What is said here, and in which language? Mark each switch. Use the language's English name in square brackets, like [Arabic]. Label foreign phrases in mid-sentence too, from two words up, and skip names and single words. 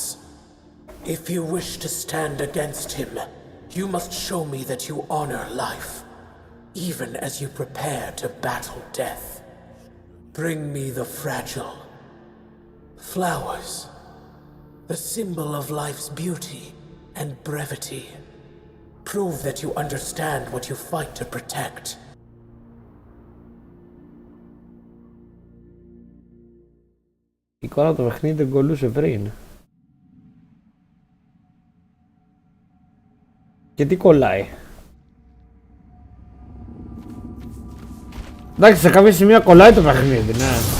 [English] If you wish to stand against him, you must show me that you honor life, even as you prepare to battle death. Bring me the fragile. Flowers. The symbol of life's beauty and brevity. Prove that you understand what you fight to protect. [Greek] Η εικόνα του παιχνίδι δεν κολλούσε πριν. Και τι κολλάει? Εντάξει, σε κάποια σημεία κολλάει το παιχνίδι, ναι.